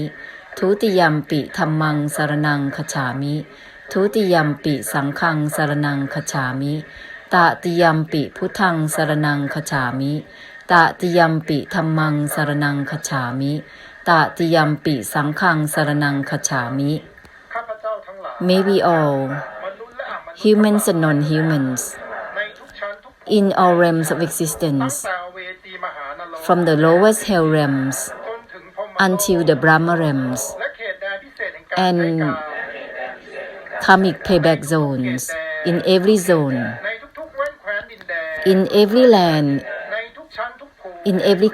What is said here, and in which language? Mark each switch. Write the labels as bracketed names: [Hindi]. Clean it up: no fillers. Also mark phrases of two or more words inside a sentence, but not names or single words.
[Pali] Tutiyampi dhammang saranang kacchami. Tutiyampi sanghang saranang kacchami. Tatiyampi puthang saranang kacchami. Tatiyampi dhammang saranang kacchami. Tatiyampi sanghang saranang kacchami. [English] May we all, humans and non-humans, in all realms of existence, from the lowest hell realms until the Brahma realms, and karmic payback zones, in every zone, in every land, in every